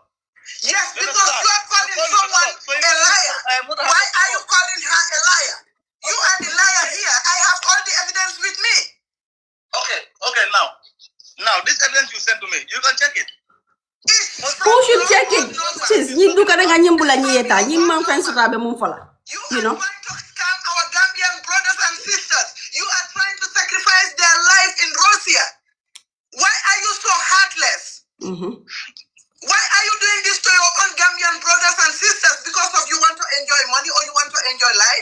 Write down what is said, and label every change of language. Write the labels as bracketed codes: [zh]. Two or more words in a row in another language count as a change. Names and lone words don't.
[en] Yes, because you are calling someone a liar. Why are you calling her a liar? You are the liar here. I have all the evidence with me. Okay, now this evidence you sent to me, you can check it. Who should check it? Sis, [man] ni duka na nga nyimbula nyeta. Nyimman fence rabe mum fala. [en] You are trying to scam our Gambian brothers and sisters. You are trying to sacrifice their life in Russia. Why are you so heartless? Why are you doing this to your own Gambian brothers and sisters? Because of you want to enjoy money or you want to enjoy life?